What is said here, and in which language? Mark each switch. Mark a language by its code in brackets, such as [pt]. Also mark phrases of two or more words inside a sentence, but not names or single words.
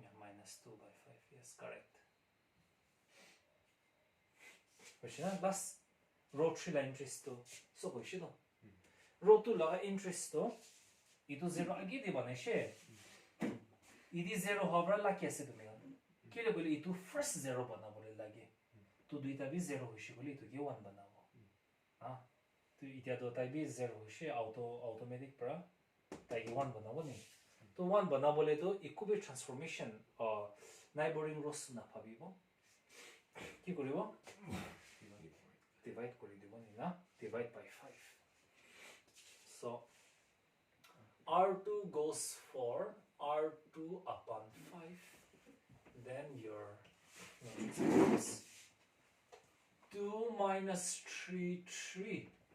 [en] Yeah, minus 2 by 5, yes, correct. Question last row 3 la interest to. So question row 2 la interest to. [nag] Itu 0 agi di bane she. Idi 0 hobra la kese to me. Kile bole itu first 0 bana bole lagi. Tu duita bi 0 hoshi bole itu ge 1 bana bo. Ah. Tu itia do tai bi 0 hoshi automatic pra tai ge 1 bana bo ni. To 1 bana bole to ikube [en] transformation neighboring rows [nag] na pabibo. Ki koribo? Divide kori dibo ni na. [en] Divide by 5. So R2 goes for R2 upon 5. Then your matrix is 2 minus 3, 3.